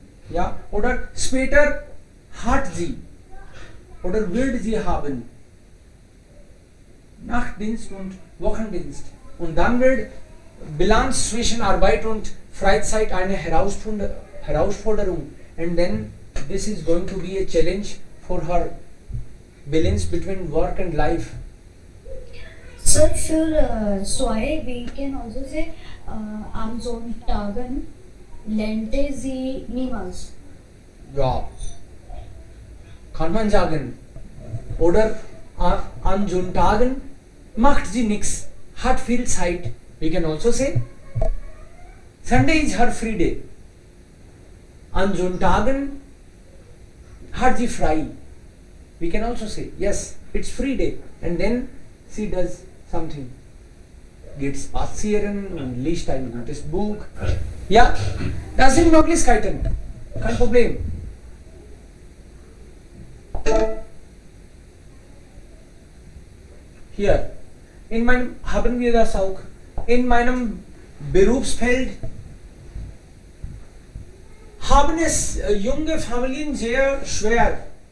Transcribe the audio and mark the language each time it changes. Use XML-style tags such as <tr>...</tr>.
<de>Ja, oder später hat sie oder wird sie haben. Nachtdienst und Wochendienst. Und dann wird Bilanz zwischen Arbeit und Freizeit eine Herausforderung.</de> <en>And then this is going to be a challenge for her balance between work and life. Sir, für zwei, we can also say am Sonntagen lernte sie niemals.</en> <de>Ja. Kann man sagen. Oder an Sonntagen macht sie nichts, hat viel Zeit.</de> <en>We can also say Sunday is her free day.</en> <de>An Sonntagen hat sie frei.</de> <en>We can also say yes, it's free day. And then she does something.</en> <de>Geht spazieren und liest ein gutes Buch. Ja, das sind Möglichkeiten. Kein Problem. Hier, haben wir das auch. In meinem Berufsfeld haben es junge Familien sehr schwer.</de>